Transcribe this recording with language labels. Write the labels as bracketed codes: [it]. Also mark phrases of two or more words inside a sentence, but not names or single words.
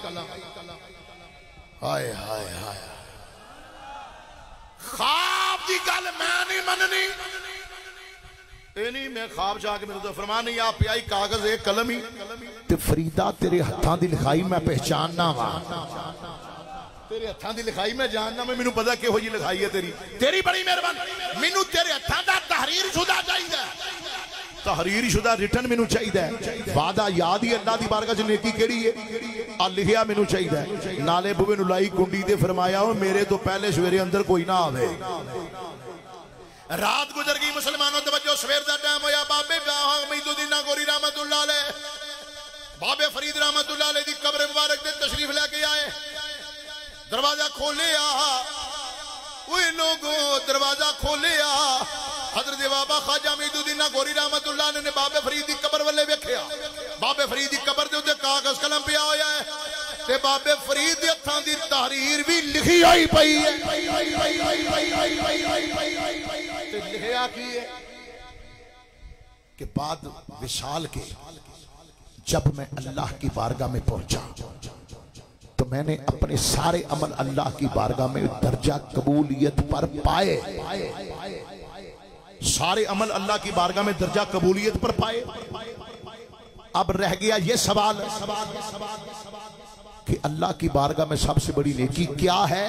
[pa] ہائے ہائے ہائے خواب دی گل میں نہیں منّنی اے نہیں میں خواب جا کے میرے تو فرمان نہیں آ پیا کاغذ اے قلم ہی تے فریدا تیرے ہتھاں دی لکھائی میں پہچاننا واں تیرے ہتھاں دی لکھائی میں جاننا میں مینوں پتہ کیہو جی لکھائی ہے تیری بڑی مہربانی مینوں تیرے ہتھاں دا تحریر شدہ چاہیدا تحریر شدہ ریٹرن مینوں چاہیدا. وعدہ یاد ہی اللہ دی بارگاہ چ نیکی کیہڑی ہے آ لکھیا مینوں چاہیدا نالے بوہے نوں لائی کنڈی تے فرمایا میرے تو پہلے سویرے اندر کوئی نہ آوے. رات گزر گئی مسلمانو توجہ سویر دا ٹائم ہویا بابے حمیدالدین ناگوری رحمۃ اللہ علیہ بابے فرید رحمۃ اللہ علیہ دی قبر مبارک تے تشریف لے کے آئے. دروازہ کھولے لوکو دروازہ کھولے حضرت بابا خواجہ حمیدالدین ناگوری رحمۃ اللہ نے بابے فرید دی قبر والے ویکھیا بابے فرید دی قبر دے اتے کاغذ قلم پیا ہویا ہے تے بابے فرید دے ہتھاں دی تحریر وی لکھی ہوئی پئی ہے [ur] تے لکھیا کی ہے کہ بعد وصال کے جب میں اللہ کی بارگاہ میں پہنچا تو میں نے اپنے سارے عمل اللہ کی بارگاہ میں درجہ قبولیت پر پائے. سارے عمل اللہ کی بارگاہ میں درجہ قبولیت پر پائے اب رہ گیا یہ سوال کہ اللہ کی بارگاہ میں سب سے بڑی نیکی کیا ہے.